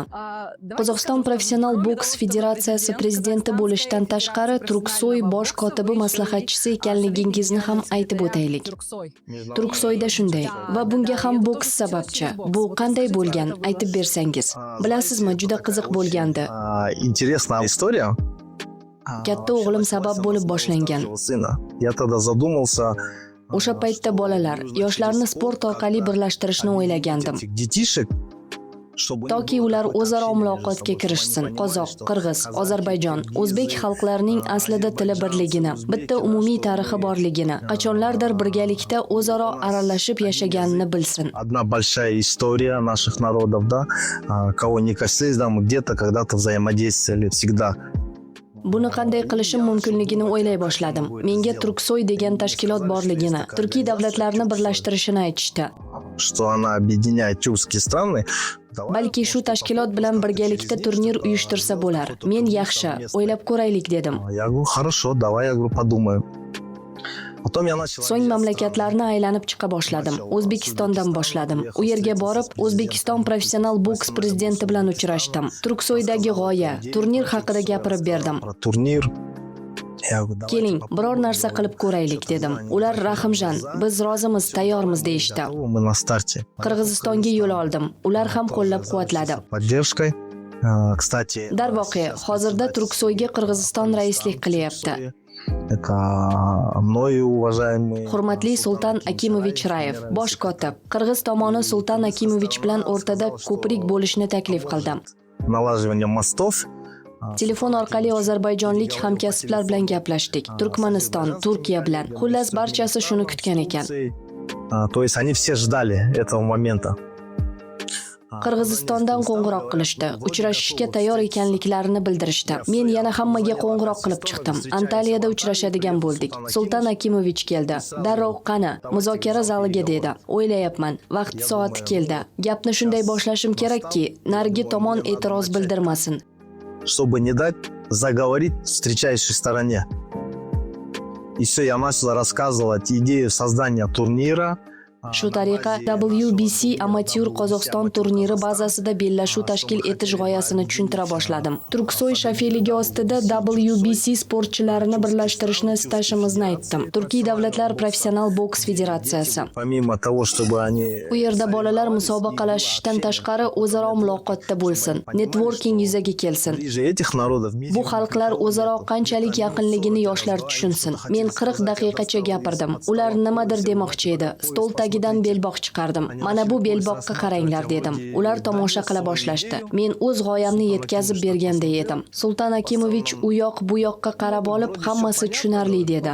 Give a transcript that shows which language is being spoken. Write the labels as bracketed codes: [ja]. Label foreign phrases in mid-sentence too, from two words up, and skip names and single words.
[uz] Qozog'iston Professional boks federatsiyasi prezidenti bo'lishdan tashqari Turksoy bosh kotibi maslahatchisi ekanligingizni ham aytib o'taylik. Turksoyda shunday va bunga ham boks sababchi. Bu qanday bo'lgan, aytib bersangiz. Bilasizmi, juda qiziq bo'lgandi. [ru] Интересная история. [uz] Katta o'g'lim sabab bo'lib boshlangan. [ru] Сына. Я тогда задумался. [uz] O'sha paytda bolalar, yoshlarni sport orqali birlashtirishni o'ylagandim. [ru] Детишек, чтобы [uz] Toki ular o'zaro muloqotga kirishsin. Qozoq, qirg'iz, Ozarbayjon, o'zbek xalqlarining aslida tili birligini, bitta umumiy tarixi borligini, qachonlardir birgalikda o'zaro aralashib yashaganini bilsin. [ru] одна большая история наших народов, да, кого не касались, да, мы где-то когда-то взаимодействовали всегда. [uz] Buni qanday qilishim mumkinligini o'ylay boshladim. Menga Turksoy degan tashkilot borligini, Turkiy davlatlarni birlashtirishini aytishdi. [ru] Что она объединяет тюркские страны. [uz] Balki shu tashkilot bilan birgalikda turnir uyushtirsa bo'lar. Men yaxshi, o'ylab ko'raylik dedim. [ru] Я говорю, хорошо, давай, я говорю, подумаю. Потом я начал. [uz] So'ng mamlakatlarni aylanib chiqa boshladim. O'zbekistondan boshladim. U yerga borib, O'zbekiston professional boks prezidenti bilan uchrashdim. Turksoydagi g'oya, turnir haqida gapirib berdim. [ru] Про турнир. Я говорю, давай. [uz] Keling, biror narsa qilib ko'raylik dedim. Ular Rahimjon, biz rozimiz, tayyormiz deyishdi. [ru] Мы на старте. [uz] Qirg'izistonga yo'l oldim. Ular ham qo'llab-quvvatladi. [ru] Поддержкой. Кстати, [uz] Darvoqe, hozirda Turksoyga Qirg'iziston raislik qilyapti. [ru] это мною уважаемый. [uz] Hurmatli Sultan Akimovich Rayev, bosh kotib. Qirg'iz tomoni Sultan Akimovich bilan o'rtada ko'prik bo'lishni taklif qildi. [ru] Налаживание мостов. [uz] Telefon orqali ozarbayjonlik hamkasblar bilan gaplashdik. Turkmaniston, Turkiya bilan. Xullas barchasi shuni kutgan ekan. [ru] То есть они все ждали этого момента. [uz] Qirg'izistondan qo'ng'iroq qilishdi. Uchrashishga tayyor ekanliklarini bildirishdi. Men yana hammaga qo'ng'iroq qilib chiqdim. Antaliyada uchrashadigan bo'ldik. Sultan Akimovich keldi. Darrov qani, muzokara zaliga dedi. O'ylayapman, vaqt soati keldi. Gapni shunday boshlashim kerakki, narigi tomon e'tiroz bildirmasin. [ru] Чтобы не дать заговорить встречающей стороне. И все, я начал рассказывать идею создания турнира. [uz] Shu tariqa WBC amatyur Qozog'iston turniri bazasida bellashuv tashkil etish g'oyasini tushuntira boshladim. Turksoy shafeligi ostida WBC sportchilarini birlashtirishni istashimizni aytdim. Turkiy davlatlar professional boks federatsiyasi. [ru] Помимо того, чтобы они [uz] U yerda bolalar musobaqalashishdan tashqari o'zaro muloqotda bo'lsin, networking yuzaga kelsin. [ru] ближе этих народов. [uz] Bu xalqlar o'zaro qanchalik yaqinligini yoshlar tushunsin. Men 40 daqiqacha gapirdim. Ular nimadir demoqchi edi. Stol tagidan belbog' chiqardim. Mana bu belboqqa qaranglar dedim. Ular tomosha qila boshlashdi. Men o'z g'oyamni yetkazib berganday edim. Sultan Akimovich u yoq bu yoqqa qarab olib, hammasi tushunarli dedi.